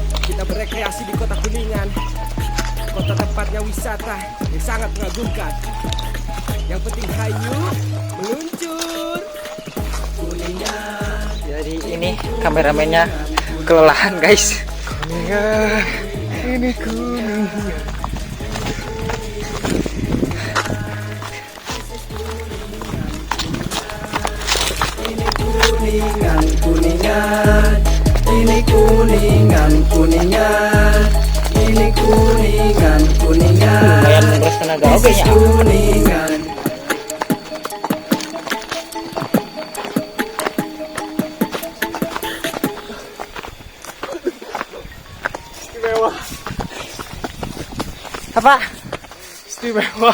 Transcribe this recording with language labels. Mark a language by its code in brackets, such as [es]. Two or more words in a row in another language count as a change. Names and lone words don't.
[id] Kita berekreasi di kota Kuningan, kota tempatnya wisata yang sangat mengagumkan. Yang penting hayu meluncur. Kuningan. Jadi ini kameramennya kelelahan guys. Kuningan, ini Kuningan. Kuningan, Kuningan, ini Kuningan, Kuningan, ini Kuningan, Kuningan, Lumayan menguras tenaga oke [en] This is [id] nya. Kuningan. Apa? Istimewa.